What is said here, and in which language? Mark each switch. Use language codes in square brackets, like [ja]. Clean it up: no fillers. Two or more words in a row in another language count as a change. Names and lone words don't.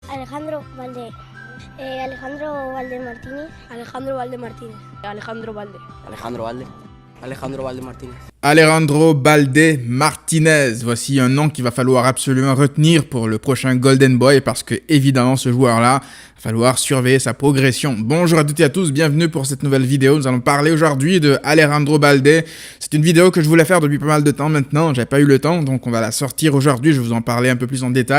[fr] Alejandro Valde. Alejandro Valde Martínez. Alejandro Valde Martínez. Alejandro Valde. Alejandro Valde. Alejandro Valde Martínez. Alejandro Balde Martinez, voici un nom qu'il va falloir absolument retenir pour le prochain Golden Boy parce que évidemment ce joueur-là, va falloir surveiller sa progression. Bonjour à toutes et à tous, bienvenue pour cette nouvelle vidéo. Nous allons parler aujourd'hui de Alejandro Balde. C'est une vidéo que je voulais faire depuis pas mal de temps maintenant, j'avais pas eu le temps, donc on va la sortir aujourd'hui, je vais vous en parler un peu plus en détail.